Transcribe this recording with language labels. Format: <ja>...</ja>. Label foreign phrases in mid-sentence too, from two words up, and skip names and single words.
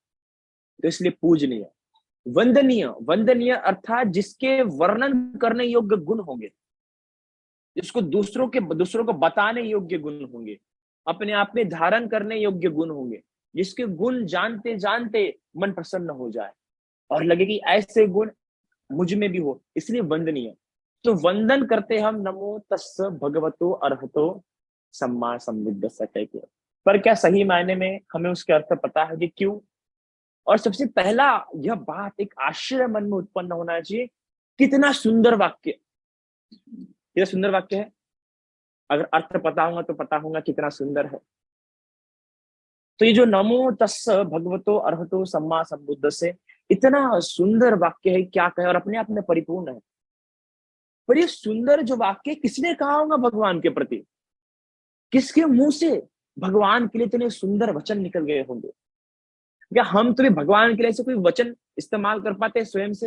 <hi>तो इसलिए पूजनीय, वंदनीय, वंदनीय अर्थात जिसके वर्णन करने योग्य गुण होंगे, जिसको दूसरों को बताने योग्य गुण होंगे, अपने आप में धारण करने योग्य गुण होंगे, जिसके गुण जानते जानते मन प्रसन्न हो जाए और लगे कि ऐसे गुण मुझ में भी हो, इसलिए वंदनीय। तो वंदन करते हम</hi> <pi>नमो तस्स भगवतो अरहतो सम्मा संबुद्धस्स</pi> <hi>कह के। पर क्या सही मायने में हमें उसके अर्थ पता है कि क्यों? और सबसे पहला यह बात एक आश्चर्य मन में उत्पन्न होना चाहिए, कितना सुंदर वाक्य, कितना सुंदर वाक्य है। अगर अर्थ पता होगा तो पता होगा कितना सुंदर है। तो ये जो</hi> <pi>नमो तस्स भगवतो अरहतो सम्मा संबुद्ध</pi> <hi>से, इतना सुंदर वाक्य है, क्या कहे, और अपने आप में परिपूर्ण है। पर ये सुंदर जो वाक्य किसने कहा होगा भगवान के प्रति, किसके मुंह से भगवान के लिए इतने सुंदर वचन निकल गए होंगे? क्या हम तो भी भगवान के लिए ऐसे कोई वचन इस्तेमाल कर पाते हैं स्वयं से?</hi>